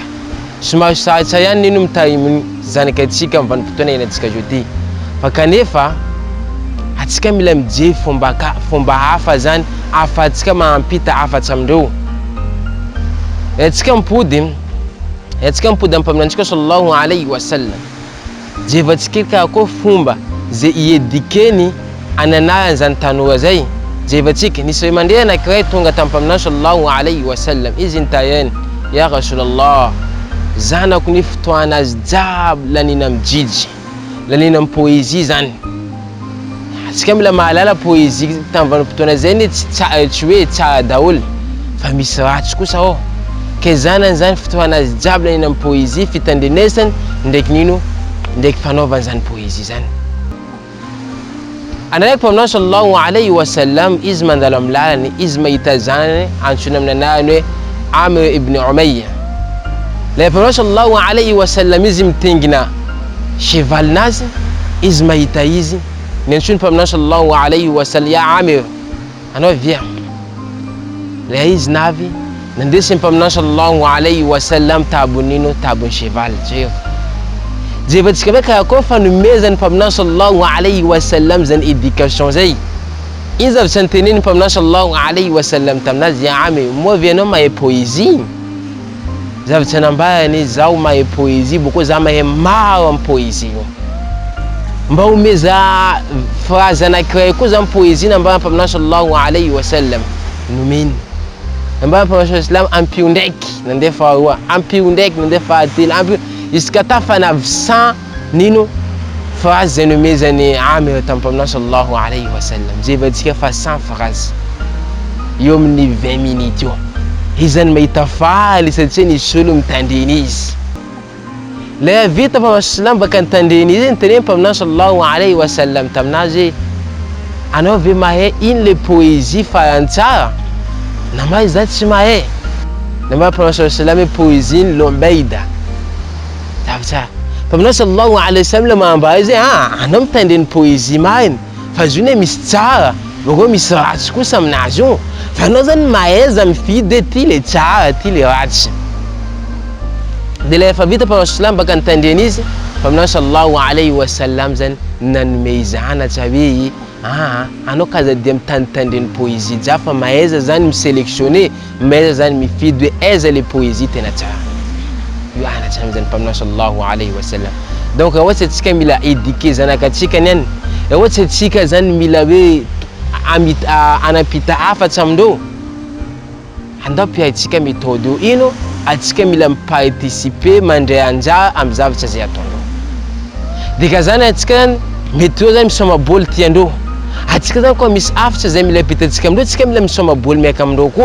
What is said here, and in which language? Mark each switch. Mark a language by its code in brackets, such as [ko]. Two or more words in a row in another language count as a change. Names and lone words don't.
[mg] Somary sarotra ihany nino mitahy zanakatsika amin'ny vanim-potoana iainantsika zao ty. Fa kanefa atsika mila mijery fomba hafa zany afatsika mahampita afatra amindreo. Atsika mipody amin'ny mpaminantsika [ar] صلى الله عليه وسلم. [mg] Jevatsika kako fomba zay iedikeny ananarany zany tanora zay. Jevatsika nisy ray mandeha anankiray tonga tamin'ny mpaminany [ar] صلى الله عليه وسلم. [mg] Izy nitayany, [ar] يا رسول الله, [mg] zanako ny fotoana azy jiaby lanina amijijy, lanina amin'ny poésie zany. Atsika mila mahalala poésie tamin'ny vanim-potoana zay ny tsy hoe tsara daholo fa misy ratsy kosa ao. Ke zanany zany fotoana azy jiaby lanina amin'ny poésie fitandrenesany ndraiky nino ndraiky fanaovany zany poésie zany. Anaraiky mpaminany [ar] صلى الله عليه وسلم [mg] izy mandalo amin'ny lalany, izy mahita zanany antsoina amin'ny anarany hoe Amir ibn Umayya. Le mpaminany [ar] صلى الله عليه وسلم [mg] izy mitengina chevalinazy, izy mahita izy ny antsoina mpaminany [ar] صلى الله عليه وسلم, [mg] ya Amir, anao via. Le izy navy nandesy mpaminany [ar] صلى الله عليه وسلم [mg] tabonino tabony cheval jeo. Jevatsika hoe kako fanomezany mpaminany [ar] صلى الله عليه وسلم [mg] zany éducation zay. Iny zavatra niteneny mpaminany [ar] صلى الله عليه وسلم [mg] taminazy, ya Amir, moa vianao mahay poésie. Zavatra nambarany zaho mahay poésie boko za mahay maro amin'ny poésie io. Mba omeza phrase anankiray koa zany poésie nambarany mpaminany [ar] صلى الله عليه وسلم. [mg] Nomeny. Nambarany mpaminany [ar] صلى الله عليه وسلم [mg] ampio ndraiky nandeha faharoa, ampio ndraiky nandeha fahatelo, ampio jusqu'à ta fanavisan nino phrase zay nomezany Amir tamin'ny mpaminany [ar] صلى الله عليه وسلم. [mg] Jevatsika fa 100 phrase eo amin'ny 20 minutes eo. Izy zany mahita faly satria nisy olo mitandreny izy. Le vita mpaminany sallam baka nitandreny izy niteneny mpaminany [ar] صلى الله عليه وسلم [mg] taminazy, anao ve mahay ino le poésie farany tsara? Nama izy za tsy mahay. Nama mpaminany [ar] صلى الله عليه وسلم [mg] poésie lombaida. Zavatra mpaminany [ar] صلى الله عليه وسلم [mg] mahambara izy, anao mitandreny poésie mariny fa izy io misy tsara boko misy ratsy kosa aminazy io. Fa anao zany mahaiza mifidy ty le tsara ty le ratsy. De le efa vita mpaminany sallam baka nitandreny izy, mpaminany [ar] صلى الله عليه وسلم [mg] zany nanome zanatra hoe anao kazadia mitandreny poésie jiaby fa mahaiza zany misélectionner, mahaiza zany mifidy hoe aiza le poésie tena tsara. Io anatra zany mpaminany [ar] صلى الله عليه وسلم. [mg] donc ohatry atsika mila éduquer zanakatsika niany, ohatry atsika zany mila hoe anampita hafatra amindreo, andao piaitsika méthode io, ino atsika mila miparticiper mandray anja amin'ny zavatra zay ataondreo. Dika zany atsika zany mety eo zany misoma boly tiandreo, atsika zany koa misy hafatra zay mila apitatsika amindreo, atsika mila misoma boly miaka amindreo koa.